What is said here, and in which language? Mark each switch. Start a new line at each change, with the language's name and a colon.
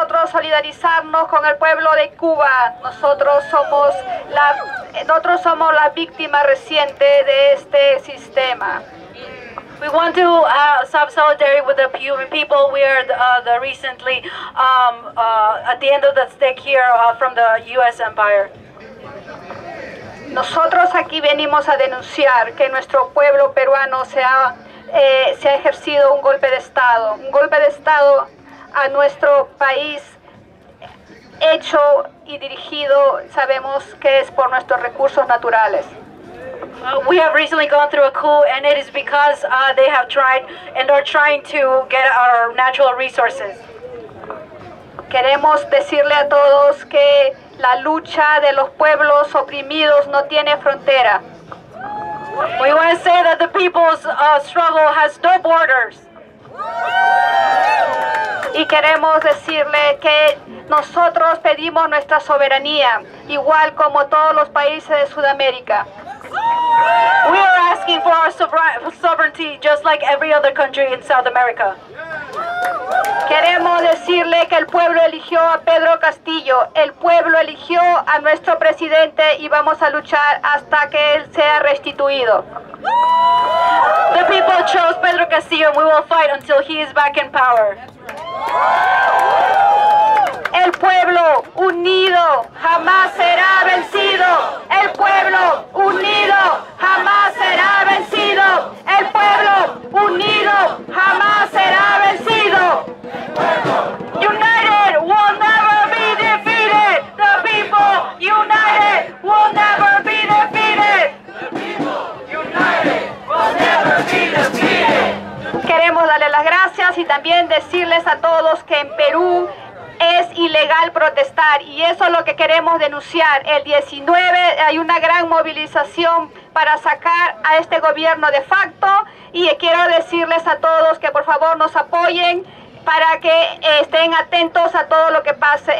Spanish: solidarizarnos con el pueblo de Cuba. Nosotros somos la víctima reciente de este sistema.
English: We want to have solidarity with the Cuban people. We are the recently at the end of the stick here from the U.S. empire.
Spanish: Nosotros aquí venimos a denunciar que nuestro pueblo peruano se ha ejercido un golpe de Estado a nuestro país, hecho y dirigido, sabemos que es por nuestros recursos naturales.
English: We have recently gone through a coup, and it is because they have tried and are trying to get our natural resources.
Spanish: Queremos decirle a todos que la lucha de los pueblos oprimidos no tiene frontera.
English: We want to say that the people's struggle has no borders.
Spanish: Y queremos decirle que nosotros pedimos nuestra soberanía, igual como todos los países de Sudamérica.
English: We are asking for our sovereignty just like every other country in South America.
Spanish: Queremos decirle que el pueblo eligió a Pedro Castillo, el pueblo eligió a nuestro presidente y vamos a luchar hasta que él sea restituido.
English: The people chose Pedro Castillo and we will fight until he is back in power.
Spanish: El pueblo unido jamás será vencido. El pueblo unido jamás será vencido. El pueblo unido jamás será vencido.
English: United will never be defeated. The people united will never be defeated. United will never be defeated.
Spanish: Queremos darle las gracias y también decirles a todos que en Perú es ilegal protestar y eso es lo que queremos denunciar. El 19 hay una gran movilización para sacar a este gobierno de facto y quiero decirles a todos que por favor nos apoyen para que estén atentos a todo lo que pase.